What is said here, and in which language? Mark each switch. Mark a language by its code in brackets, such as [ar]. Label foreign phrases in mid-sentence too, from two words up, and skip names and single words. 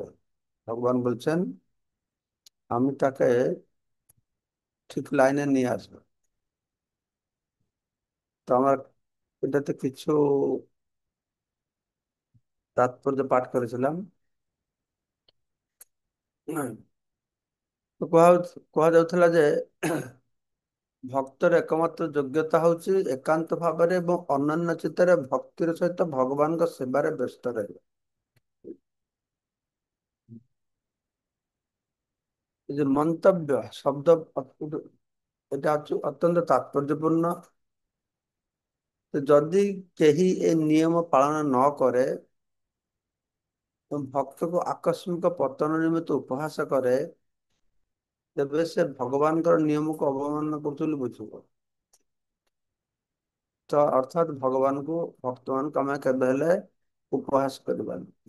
[bn] ভগবান বলছেন আমি তাকে ঠিক লাইনে নিয়ে আসবো। তো আমার এটাতে কিছু তাৎপর্য পাঠ করেছিলাম। [or] তো କୁହାଯାଉଥିଲା ଯେ ଭକ୍ତର ଏକମାତ୍ର ଯୋଗ୍ୟତା ହଉଛି ଏକାନ୍ତ ଭାବରେ ଏବଂ ଅନନ୍ୟ ଚିତ୍ତରେ ଭକ୍ତିର ସହିତ ଭଗବାନଙ୍କ ସେବାରେ ବ୍ୟସ୍ତ ରହିବା। [bn] ଏ যে মন্তব্য শব্দ এটা হচ্ছে অত্যন্ত তাৎপর্যপূর্ণ। [or] তো যদি କେହି ଏ ନିୟମ ପାଳନ ନ କରେ ଏବଂ ଭକ୍ତକୁ ଆକସ୍ମିକ ପତନ ନିମିତ୍ତ ଉପହାସ କରେ, ତେବେ ସେ ଭଗବାନଙ୍କର ନିୟମକୁ ଅବମାନନା କରୁଛି ବୋଲି ବୁଝିବ। ତ ଅର୍ଥାତ୍ ଭଗବାନଙ୍କୁ ଭକ୍ତମାନଙ୍କୁ ଆମେ କେବେ ହେଲେ ଉପହାସ କରିବାନି।